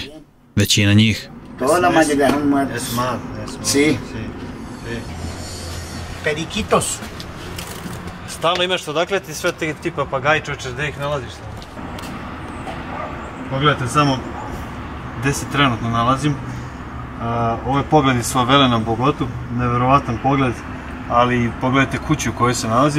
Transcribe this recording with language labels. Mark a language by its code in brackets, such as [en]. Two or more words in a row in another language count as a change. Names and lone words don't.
[sr] Većina njih. [es] Toda la mayoría son muertos. Es mal. Sí. Periquitos. [sr] Stalno imaš odakle ti sve te ti papagaji, čoveče, gde ih nalaziš? Pogledajte samo gde se trenutno nalazim. Ovo je pogled iz favele na Bogotu, neverovatan pogled, ali pogledajte kuću u kojoj se nalazim.